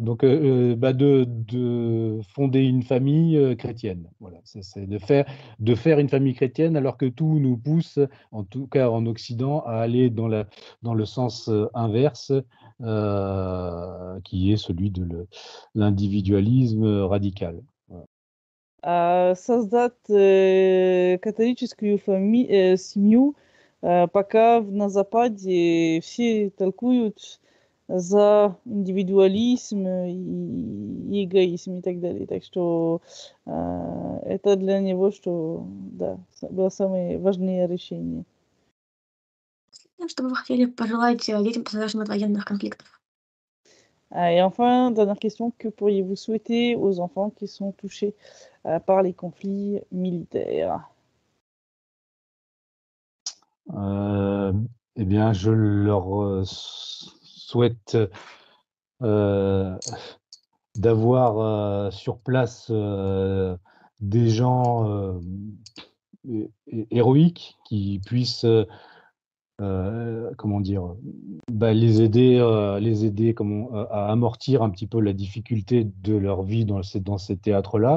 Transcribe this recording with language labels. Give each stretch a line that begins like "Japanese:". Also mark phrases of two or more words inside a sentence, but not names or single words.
French: Donc, bah, de fonder une famille chrétienne. Voilà, c'est de faire une famille chrétienne, alors que tout nous pousse, en tout cas en Occident, à aller dans le sens inverse, qui est celui de l'individualisme radical.
Russian: Создать католическую семью, пока на Западе все толкуют за индивидуализм и эгоизм и так далее. Так что это для него, что да, было самое важное решение. Что бы вы хотели пожелать детям, пострадавшим от военных конфликтов?
French: Et enfin, dernière question, que pourriez-vous souhaiter aux enfants qui sont touchés par les conflits militaires? Eh bien, je leur souhaite d'avoir sur place des gens héroïques qui puissent comment dire, bah, les aider à amortir un petit peu la difficulté de leur vie dans ces théâtres-là.